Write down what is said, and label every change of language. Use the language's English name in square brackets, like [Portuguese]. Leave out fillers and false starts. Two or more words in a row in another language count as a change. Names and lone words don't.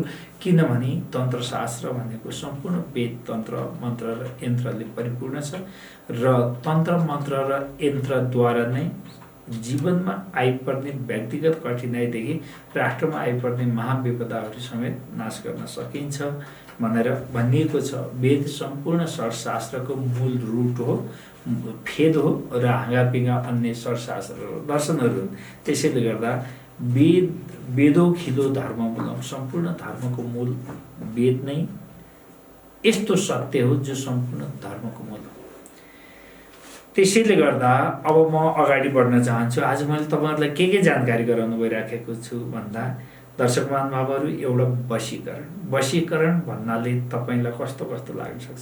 [Nepali] किनभने तन्त्रशास्त्र भनेको सम्पूर्ण वेद, तन्त्र, मन्त्र र यन्त्रले परिपूर्ण छ र तन्त्र, मन्त्र र यन्त्रद्वारा नै जीवनमा आइपर्ने व्यक्तिगत कठिनाइदेखि राष्ट्रमा आइपर्ने महाविपदाहरू समेत नाश गर्न सकिन्छ भनेर भनिएको छ। वेद सम्पूर्ण शास्त्रको मूल रुट हो, फेद हो र हाँगापिँगा अन्य शास्त्रहरू, दर्शनहरू हुन्। त्यसैले गर्दा [Sanskrit] वेदो खिलो धर्म मूलम, [Nepali] सम्पूर्ण धर्मको मूल वेद नै यस्तो सत्य हो जो सम्पूर्ण धर्मको मूल हो। त्यसैले गर्दा अब म अगाडि बढ्न चाहन्छु। आज मैले तपाईँहरूलाई के जानकारी गराउन गइराखेको छु भन्दा दर्शक महानुभावहरू, एउटा वशीकरण भन्नाले तपाईँलाई कस्तो लाग्न सक्छ।